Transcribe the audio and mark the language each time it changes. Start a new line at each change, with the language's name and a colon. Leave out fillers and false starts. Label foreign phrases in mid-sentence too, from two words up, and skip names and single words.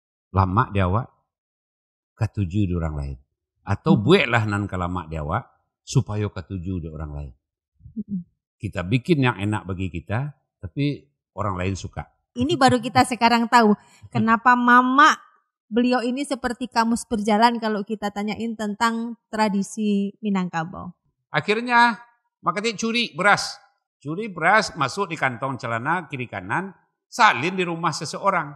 Minangkabau: lama di awak katuju di orang lain. Atau buatlah nan kalama di awak supaya katuju di orang lain.
Indonesian: Kita bikin yang enak bagi kita, tapi orang lain suka. Ini baru kita sekarang tahu kenapa mama beliau ini seperti kamus berjalan kalau kita tanyain tentang tradisi Minangkabau. Akhirnya makanya curi beras masuk di kantong celana kiri kanan, salin di rumah seseorang.